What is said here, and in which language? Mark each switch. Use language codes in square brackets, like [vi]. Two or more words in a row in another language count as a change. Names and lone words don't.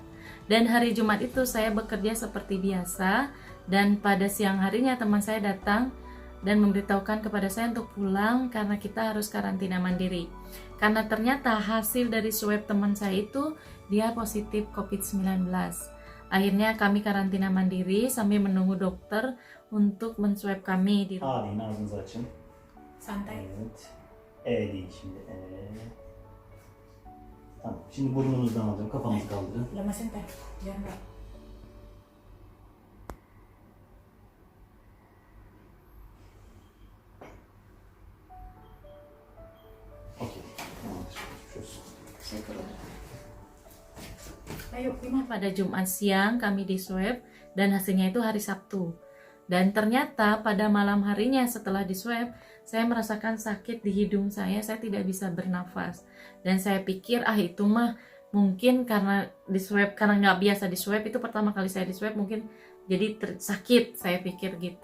[id] Dan hari Jumat itu saya bekerja seperti biasa, dan pada siang harinya teman saya datang dan memberitahukan kepada saya untuk pulang karena kita harus karantina mandiri. Karena ternyata hasil dari swab teman saya itu dia positif COVID-19. Akhirnya kami karantina mandiri sambil menunggu dokter untuk menswab kami di rumah. [tr] Ağlayın, ağzınızı açın. Santai. Evet. Değil şimdi. Tamam. Şimdi burnunuzdan alacağım. Kafanızı kaldırın. [id] Lemasin teh, biar nggak. [tr] Okey. Tamamdır. Şurası. [id] Saya keluar. Ayo, gimana? Pada Jumat siang kami di swab dan hasilnya itu hari Sabtu. Dan ternyata pada malam harinya setelah di swab, saya merasakan sakit di hidung saya tidak bisa bernafas. Dan saya pikir itu mah mungkin karena di swab, karena nggak biasa di swab, itu pertama kali saya di swab mungkin jadi sakit, saya pikir gitu.